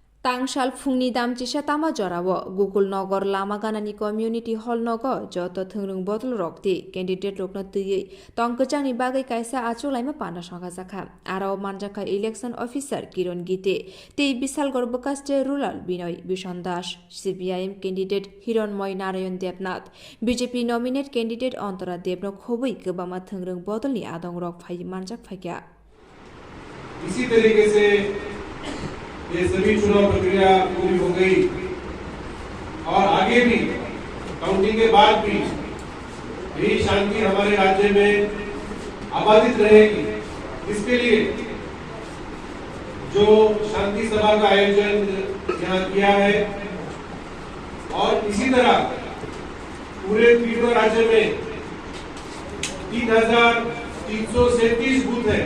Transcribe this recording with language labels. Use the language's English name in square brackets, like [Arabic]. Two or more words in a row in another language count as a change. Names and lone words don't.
[Kok Borok] Tangshal phungni damchisa tama jorao Google Nogor lama ganani [English] community hall [Kok Borok] nogo joto thungrung botol rokti candidate rokna tui tongkachangni bagai kaisa acholaima pana sangajaka arao manjaka [English] election officer [Kok Borok] Kiron Gite tei Bisalgor Bokaste rural Binoy Bishon Das CPIM candidate Hironmoy Narayan Debnath BJP [English] nominate candidate [Kok Borok] Antara Debno khobui kebama thungrung botolni adong rok phai manjak phakya [Hindi] इसी तरीके से ये सभी चुनाव प्रक्रिया पूरी हो गई और आगे भी काउंटिंग के बाद भी यही शांति हमारे राज्य में आबादित रहेगी। इसके लिए जो शांति सभा का आयोजन यहाँ किया है और इसी तरह पूरे त्रिपुरा राज्य में 3,337 बूथ है।